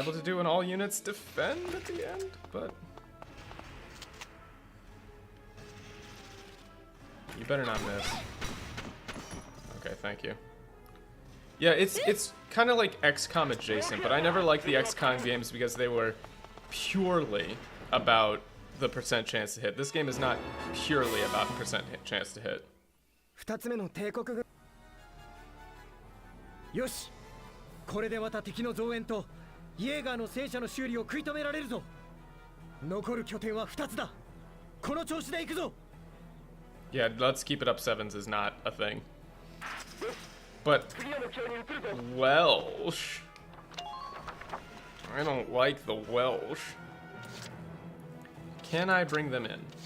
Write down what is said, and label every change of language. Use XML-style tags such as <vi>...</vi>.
<en>able to do an all units defend at the end, but you better not miss. Okay, thank you. Yeah, it's kind of like XCOM adjacent, but I never liked the XCOM games because they were purely about the percent chance to hit. This game is not purely about percent chance to hit.</en> <ja>2つ目の帝国軍よしこれでまた敵の増援とイエーガーの戦車の修理を食い止められるぞ残る拠点は2つだこの調子で行くぞ</ja> <en>Yeah, let's keep it up sevens is not a thing. But</en> <ja>次の目標に移るぞ。</ja> <en>Welsh. I don't like the Welsh. Can I bring them in?</en>